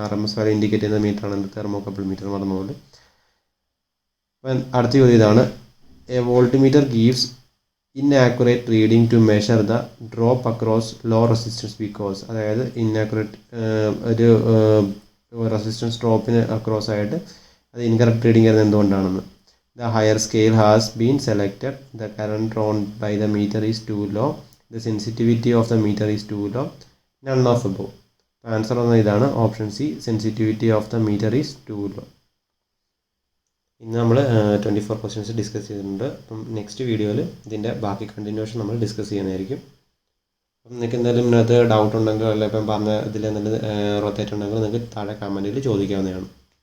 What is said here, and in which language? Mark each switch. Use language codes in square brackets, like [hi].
[ml] RMS value indicate ചെയ്യുന്ന മീറ്ററാണ് എന്ത്, തെർമോകപ്പിൾ മീറ്റർ എന്ന് പറഞ്ഞതുപോലെ. അപ്പം അടുത്ത ചോദ്യം ഇതാണ്. [en] A voltmeter gives inaccurate reading to measure the drop across low resistance because. [ml] അതായത് ഇൻആക്യുറേറ്റ് ഒരു റെസിസ്റ്റൻസ് ഡ്രോപ്പിന് അക്രോസ് ആയിട്ട് അത് ഇൻകറക്റ്റ് റീഡിംഗ് ആയിരുന്നത് എന്തുകൊണ്ടാണെന്ന്. [en] The higher scale has been selected. The current drawn by the meter is too low. The sensitivity of the meter is too low. None of above. [ml] Answer എന്ന ഇതാണ് option C, [en] Sensitivity of the meter is too low. [ml] ഇന്ന് നമ്മൾ 24 questions discuss ചെയ്തിട്ടുണ്ട്. അപ്പം next വീഡിയോയിൽ ഇതിൻ്റെ ബാക്കി continuation നമ്മൾ ഡിസ്കസ് ചെയ്യുന്നതായിരിക്കും. അപ്പം നിങ്ങൾക്ക് എന്തെങ്കിലും ഇതിനകത്ത് ഡൗട്ട് ഉണ്ടെങ്കിൽ, അല്ലെങ്കിൽ ഇപ്പം പറഞ്ഞ ഇതിൽ എന്തെങ്കിലും തെറ്റുണ്ടെങ്കിൽ നിങ്ങൾക്ക് താഴെ കമൻറ്റിൽ ചോദിക്കാവുന്നതാണ്.